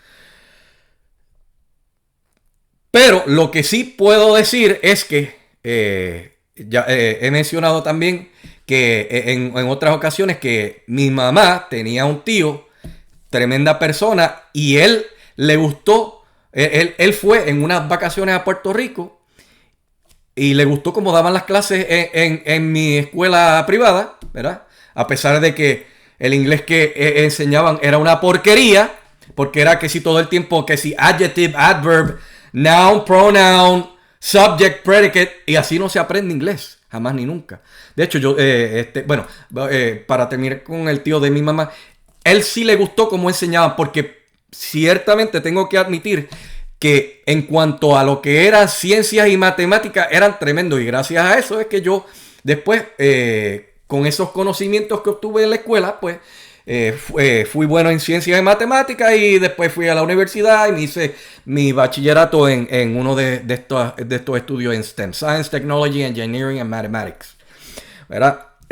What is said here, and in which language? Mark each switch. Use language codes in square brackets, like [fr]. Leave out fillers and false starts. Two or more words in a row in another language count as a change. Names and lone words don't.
[es] Pero lo que sí puedo decir es que ya he mencionado también que en otras ocasiones que mi mamá tenía un tío, tremenda persona, y él le gustó, él fue en unas vacaciones a Puerto Rico y le gustó cómo daban las clases en mi escuela privada, ¿verdad? A pesar de que el inglés que enseñaban era una porquería, porque era que si todo el tiempo, que si [en] adjective, adverb, noun, pronoun, subject, predicate, [es] y así no se aprende inglés, jamás ni nunca. De hecho, yo, para terminar con el tío de mi mamá, él sí le gustó cómo enseñaban, porque ciertamente tengo que admitir que en cuanto a lo que eran ciencias y matemáticas, eran tremendos, y gracias a eso es que yo después, con esos conocimientos que obtuve en la escuela, pues, fui bueno en ciencias y matemáticas y después fui a la universidad y me hice mi bachillerato en uno de estos estudios en STEM, [en] Science, Technology, Engineering and Mathematics, [es] ¿verdad?